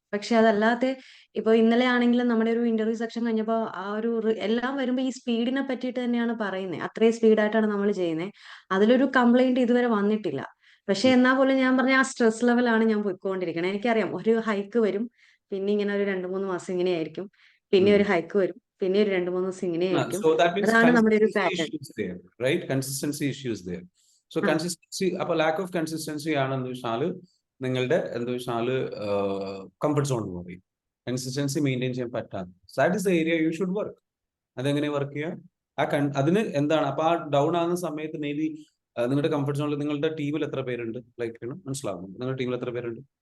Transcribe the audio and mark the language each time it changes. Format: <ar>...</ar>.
<ml>പക്ഷെ അതല്ലാതെ ഇന്നലെ ആണെങ്കിലും നമ്മുടെ ഒരു ഇന്റർവ്യൂ സെക്ഷൻ കഴിഞ്ഞപ്പോൾ ആ ഒരു എല്ലാം വരുമ്പോൾ ഈ സ്പീഡിനെ പറ്റിയിട്ട് തന്നെയാണ് പറയുന്നത്. അത്രയും സ്പീഡായിട്ടാണ് നമ്മൾ ചെയ്യുന്നത്. അതിലൊരു കംപ്ലൈന്റ് ഇതുവരെ വന്നിട്ടില്ല. പക്ഷെ എന്നാൽ പോലും ഞാൻ പറഞ്ഞ ആ സ്ട്രെസ് ലെവലാണ് ഞാൻ പോയിക്കൊണ്ടിരിക്കുന്നത്. എനിക്കറിയാം ഒരു ഹൈക്ക് വരും, പിന്നെ ഇങ്ങനെ ഒരു 2-3 മാസം ഇങ്ങനെ ആയിരിക്കും, പിന്നെ ഒരു ഹൈക്ക് വരും, പിന്നെ ഒരു 2-3 ദിവസം ഇങ്ങനെ ആയിരിക്കും.</ml> <en>so that means</en> <ml>അതാണ് നമ്മുടെ ഒരു</ml> <en>consistency</en> <ml>pattern.</ml> <en>issues there, right? Consistency issues there.</en> <ml>So consistency, അപ്പൊ ലാക്ക് ഓഫ് കൺസിസ്റ്റൻസി ആണ് എന്ന് വെച്ചാൽ നിങ്ങളുടെ എന്താ വെച്ചാൽ കംഫർട്ട് സോൺ എന്ന് പറയും. കൺസിസ്റ്റൻസി മെയിൻറ്റെയിൻ ചെയ്യാൻ പറ്റാതെ,</ml> <en>That is the area you should work.</en> <ml>അതെങ്ങനെ വർക്ക് ചെയ്യുക? അതിന് എന്താണ്, അപ്പൊ ആ ഡൗൺ ആകുന്ന സമയത്ത് മേ ബി നിങ്ങളുടെ കംഫർട്ട് സോണിൽ നിങ്ങളുടെ ടീമിൽ എത്ര പേരുണ്ട്, ലൈക്ക് മനസ്സിലാവുന്നു, നിങ്ങളുടെ ടീമിൽ എത്ര പേരുണ്ട്?</ml>